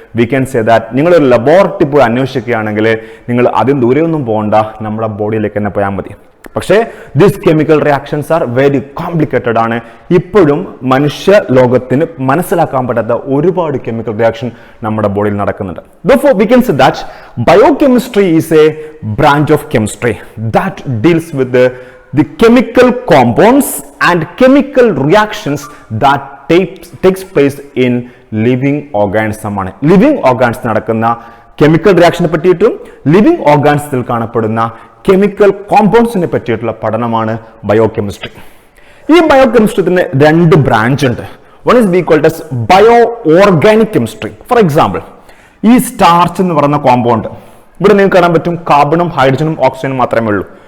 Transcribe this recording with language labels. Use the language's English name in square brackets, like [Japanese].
[English] we can say that [Malayalam] നിങ്ങളൊരു laboratory പോയി അന്വേഷിക്കുകയാണെങ്കിൽ നിങ്ങൾ അതിന് ദൂരെയൊന്നും പോകണ്ട, നമ്മുടെ ബോഡിയിലേക്ക് തന്നെ പോയാൽ മതി. പക്ഷേ [English] these chemical reactions are very complicated [Malayalam] ആണ്. ഇപ്പോഴും മനുഷ്യ ലോകത്തിന് മനസ്സിലാക്കാൻ പറ്റാത്ത ഒരുപാട് കെമിക്കൽ റിയാക്ഷൻ നമ്മുടെ ബോഡിയിൽ നടക്കുന്നുണ്ട്. [English] Therefore we can say that biochemistry is a branch of chemistry that deals with the chemical compounds and chemical reactions that takes place in living organism ആണ്. [Malayalam] ലിവിങ് ഓർഗാൻസ് നടക്കുന്ന കെമിക്കൽ റിയാക്ഷനെ പറ്റിയിട്ടും living ഓർഗാൻസിൽ കാണപ്പെടുന്ന chemical കോമ്പൗണ്ട്സിനെ പറ്റിയിട്ടുള്ള പഠനമാണ് biochemistry. ഈ ബയോകെമിസ്ട്രിത്തിന് 2 branch ഉണ്ട്. [English] one is we called as [Malayalam] bio organic chemistry. For example ഈ starch എന്ന് പറയുന്ന കോമ്പൗണ്ട് ഇവിടെ നിങ്ങൾക്ക് കാണാൻ പറ്റും കാർബണും ഹൈഡ്രജനും ഓക്സിജനും മാത്രമേ ഉള്ളൂ.